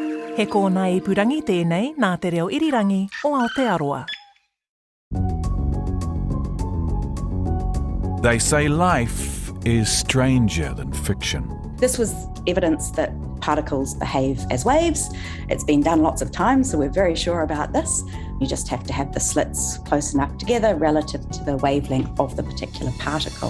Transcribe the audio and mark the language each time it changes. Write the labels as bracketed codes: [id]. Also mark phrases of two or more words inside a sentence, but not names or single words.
[mi] He kōna I purangi tēnei nā te reo irirangi o Aotearoa. [en] They say life is stranger than fiction. This was evidence that particles behave as waves. It's been done lots of times, so we're very sure about this. You just have to have the slits close enough together relative to the wavelength of the particular particle.